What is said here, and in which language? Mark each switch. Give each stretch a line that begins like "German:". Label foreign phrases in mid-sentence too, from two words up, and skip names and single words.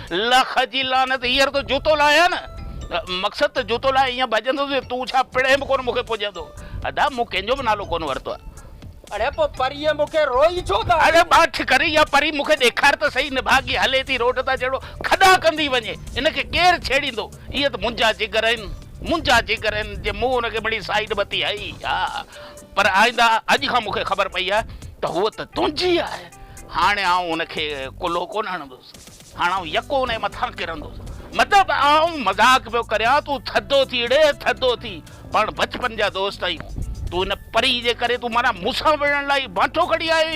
Sindhi: लख जी लानत, हींअर तो जूतो लाया न, मक़सदु त जूतो लाइ ईअं भॼंदुसि, तूं छा पिड़े बि कोन मूंखे पुॼंदो। अदा मूं कंहिंजो बि नालो कोन वरितो आहे। अरे पोइ परीअ मूंखे रोई छो था? अरे ॿाठ करे या परी मूंखे ॾेखार त सही, निभागी हले थी रोड तां जहिड़ो खॾा कंदी वञे, इनखे केरु छेड़ींदो? इहे त मुंहिंजा जिगर आहिनि जे मूं हुनखे बड़ी साइड बती हई। हा पर आईंदा अॼु खां मूंखे ख़बर पई आहे त हूअ त तुंहिंजी आहे। हाणे आउं हुनखे कुल्हो कोन हणंदुसि, हाणे आउं यको हुनजे मथां किरंदुसि। मतिलबु आउं मज़ाक पियो करियां, तूं थधो थी पाण बचपन जा दोस्त आहियूं। तूं हिन परी जे करे तूं माना मूंसां विढ़ण लाइ बांठो खड़ी आई।